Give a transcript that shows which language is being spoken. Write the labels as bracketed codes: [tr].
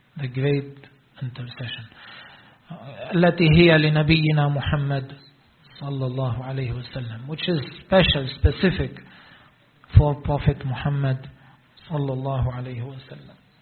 [en] The great intercession. [ar] التي هي لنبينا محمد صلى الله عليه وسلم. [en] Which is special, specific for Prophet Muhammad [ar] صلى الله عليه وسلم.